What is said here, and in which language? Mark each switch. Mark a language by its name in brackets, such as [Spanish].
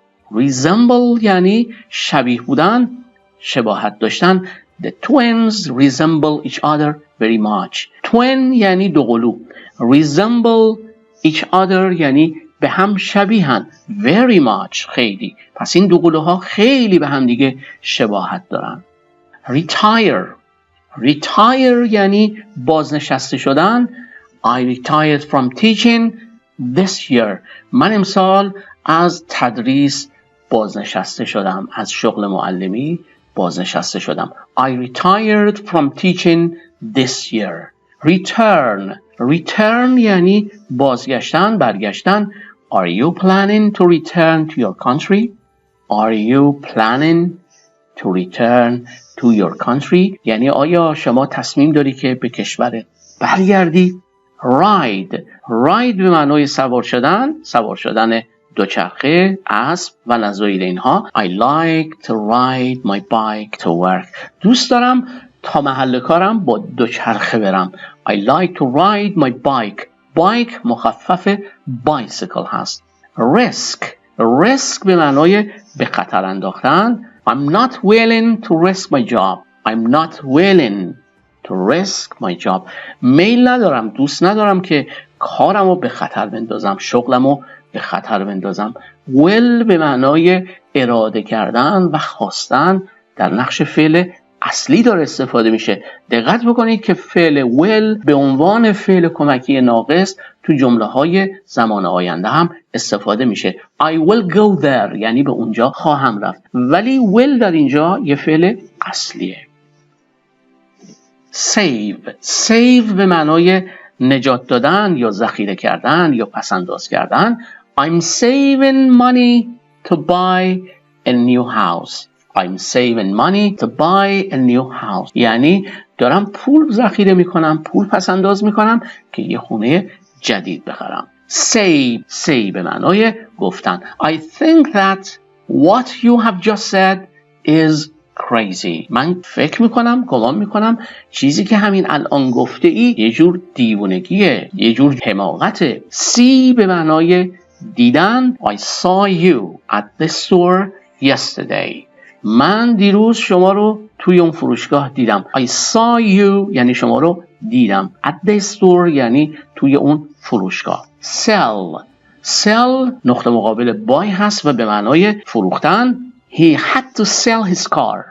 [Persian] Resemble یعنی شبیه بودن، شباهت داشتن. [English] The twins resemble each other very much. [Persian] Twin یعنی دوقلو. [English] Resemble each other [Persian] یعنی به هم شبیهن. [English] Very much [Persian] خیلی. پس این دوقلوها خیلی به هم دیگه شباهت دارن. Retire یعنی بازنشسته شدن. [English] I retired from teaching this year. [Persian] من امسال از تدریس بازنشسته شدم. از شغل معلمی بازنشسته شدم. [English] I retired from teaching this year. [Persian] Return یعنی بازگشتن، برگشتن. [English] Are you planning to return to your country? Are you planning to return to your country? [Persian] یعنی آیا شما تصمیم داری که به کشورت برگردی؟ Ride به معنای سوار شدن دوچرخه، اسب و نظایر اینها. [English] I like to ride my bike to work. [Persian] دوست دارم تا محل کارم با دوچرخه برم. [English] I like to ride my bike. Bike [Persian] مخفف [English] bicycle [Persian] هست. Risk به معنای به خطر انداختن. [English] I'm not willing to risk my job. I'm not willing to risk my job. [Persian] میل ندارم، دوست ندارم که کارمو به خطر بندازم، شغلمو به خطر بندازم. will به معنای اراده کردن و خواستن در نقش فعل اصلی داره استفاده میشه. دقت بکنید که فعل will به عنوان فعل کمکی ناقص تو جمله های زمان آینده هم استفاده میشه. [English] I will go there [Persian] یعنی به اونجا خواهم رفت. ولی will در اینجا یه فعل اصلیه. Save به معنای نجات دادن یا ذخیره کردن یا پسنداز کردن. [English] I'm saving money to buy a new house. I'm saving money to buy a new house. [Persian] یعنی دارم پول ذخیره میکنم، پول پسنداز میکنم که یه خونه جدید بخرم. Say به معنای گفتن. [English] I think that what you have just said is crazy. [Persian] من فکر میکنم، گمان میکنم چیزی که همین الان گفته ای یه جور دیوونگیه، یه جور حماقته. See به معنای دیدن. [English] I saw you at the store yesterday. [Persian] من دیروز شما رو توی اون فروشگاه دیدم. [English] I saw you [Persian] یعنی شما رو دیدم. [English] At the store [Persian] یعنی توی اون فروشگاه. Sell نقطه مقابل buy هست و به معنای فروختن. [English] He had to sell his car.